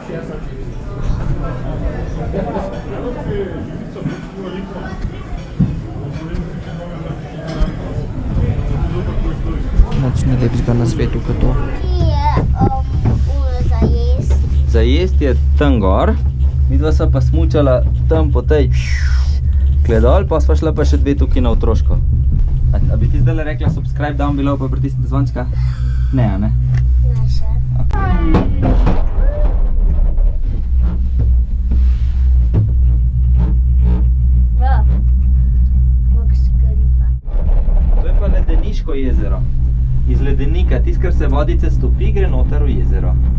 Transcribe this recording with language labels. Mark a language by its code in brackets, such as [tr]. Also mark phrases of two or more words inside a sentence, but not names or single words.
[sl] Nič ni lepšega na svetu kot to. Za jesti je tam gor, midva sva pa smučala tam po tej dol, pa sva šla pa še dve tukaj na otroško. A bi ti zdaj rekla [en] subscribe down below [sl] pa pritisnite zvončka? Ne, a ne? Ne še. To je pa ledeniško jezero. Iz ledenika, tisto, kar se vodice stopi, gre noter v jezero.